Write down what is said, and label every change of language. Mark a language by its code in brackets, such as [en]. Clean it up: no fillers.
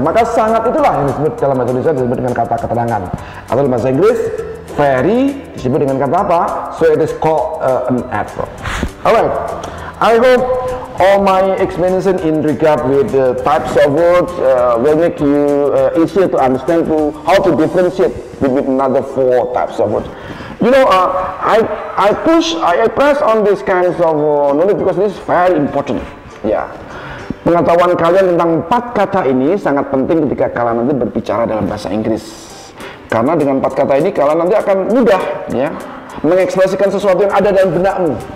[id] Maka sangat itulah yang disebut dalam bahasa Indonesia disebut dengan kata keterangan. Atau dalam bahasa Inggris, very disebut dengan kata apa? [en] So it is called an adverb. Alright, I hope all my explanation in regard with the types of words will make you easier to understand how to differentiate between another 4 types of words. You know, I press on these kinds of knowledge because this is very important. [id] Ya, pengetahuan kalian tentang 4 kata ini sangat penting ketika kalian nanti berbicara dalam bahasa Inggris. Karena dengan 4 kata ini kalian nanti akan mudah ya mengekspresikan sesuatu yang ada dalam benakmu.